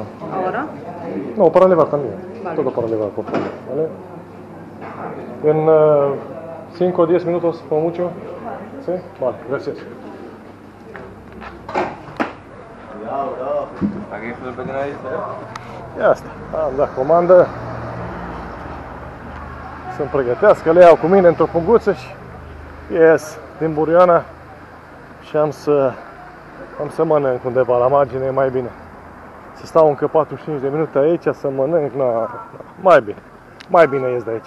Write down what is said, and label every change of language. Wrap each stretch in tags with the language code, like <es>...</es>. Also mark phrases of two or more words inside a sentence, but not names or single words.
<es>¿Ahora? No, para llevar también. Vale. Todo para llevar, por favor. ¿Vale? En 5 o 10 minutos, como mucho. ¿Sí? Vale, gracias. Aquí fue el pequeño.</es> <ro>Ia asta. Am dat comandă. Să-mi pregătească, le iau cu mine într-o punguță și ies din Buruiana și am să mănânc undeva la margine, e mai bine. Să stau încă 45 de minute aici să mănânc, mai bine ies de aici.</ro>